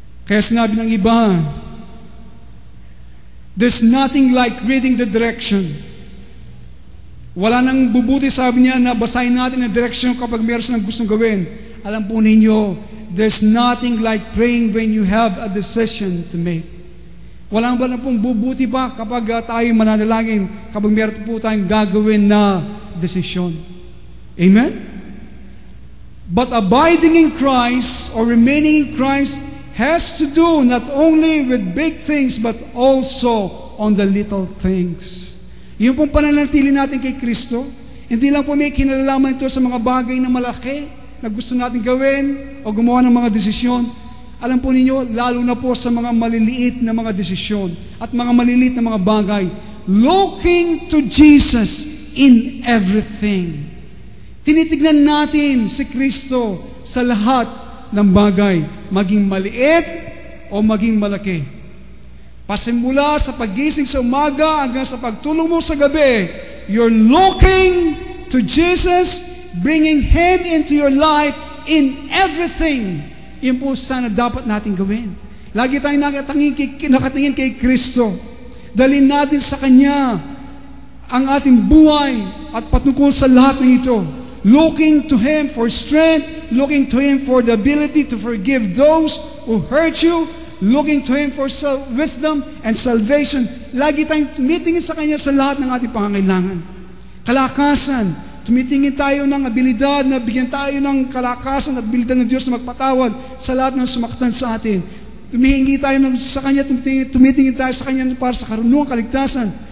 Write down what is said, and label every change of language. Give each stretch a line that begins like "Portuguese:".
Filipino: Kaya sinabi ng iba,
English: there's nothing like reading the direction.
Filipino: Wala nang bubuti, sabi niya, na basahin natin ang direction kapag meron silang gustong gawin. Alam po ninyo,
English: there's nothing like praying when you have a decision to make.
Filipino: Walang ba na pong bubuti pa kapag tayo mananalangin, kapag meron po tayong gagawin na desisyon. Amen?
English: But abiding in Christ or remaining in Christ has to do not only with big things but also on the little things.
Filipino: Yung pong pananatili natin kay Kristo, hindi lang po may kinalalaman ito sa mga bagay na malaki na gusto natin gawin o gumawa ng mga desisyon. Alam po ninyo, lalo na po sa mga maliliit na mga desisyon at mga maliliit na mga bagay,
English: looking to Jesus in everything.
Filipino: Tinitignan natin si Kristo sa lahat ng bagay, maging maliit o maging malaki. Pasimula sa pagising sa umaga hanggang sa pagtulog mo sa gabi,
English: you're looking to Jesus, bringing Him into your life in everything.
Filipino: Yun po sana dapat natin gawin. Lagi tayong nakatingin kay Kristo. Dalhin natin sa Kanya ang ating buhay at patungkol sa lahat ng ito.
English: Looking to Him for strength, looking to Him for the ability to forgive those who hurt you, looking to Him for wisdom and salvation.
Filipino: Lagi tayong tumitingin sa Kanya sa lahat ng ating pangangailangan. Kalakasan, tumitingin tayo ng abilidad na bigyan tayo ng kalakasan at abilidad ng Diyos na magpatawad sa lahat ng sumaktan sa atin. Tumihingi tayo sa Kanya, tumitingin tayo sa Kanya para sa karunungang kaligtasan.